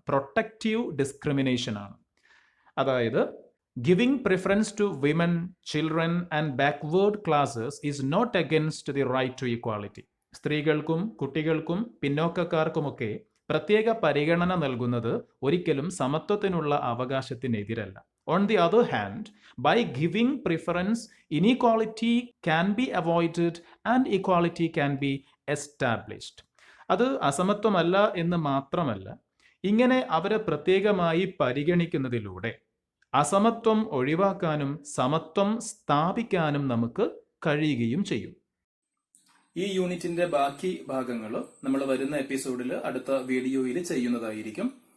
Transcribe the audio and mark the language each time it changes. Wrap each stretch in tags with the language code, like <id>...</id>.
<en>protective discrimination</en> <ml>ആണ്. അതായത്</ml> <en>Giving preference to women, children and backward classes is not against the right to equality.</en> <ml>സ്ത്രീകൾക്കും കുട്ടികൾക്കും പിന്നോക്കക്കാർക്കുമൊക്കെ പ്രത്യേക പരിഗണന നൽകുന്നത് ഒരിക്കലും സമത്വത്തിനുള്ള അവകാശത്തിനെതിരല്ല.</ml> <en>On the other hand, by giving preference, inequality can be avoided and equality can be established.</en> <ml>അത് അസമത്വമല്ല എന്ന് മാത്രമല്ല, ഇങ്ങനെ അവരെ പ്രത്യേകമായി പരിഗണിക്കുന്നതിലൂടെ അസമത്വം ഒഴിവാക്കാനും സമത്വം സ്ഥാപിക്കാനും നമുക്ക് കഴിയുകയും ചെയ്യും. ഈ യൂണിറ്റിന്റെ ബാക്കി ഭാഗങ്ങൾ നമ്മൾ വരുന്ന എപ്പിസോഡിൽ അടുത്ത വീഡിയോയിൽ ചെയ്യുന്നതായിരിക്കും.</ml>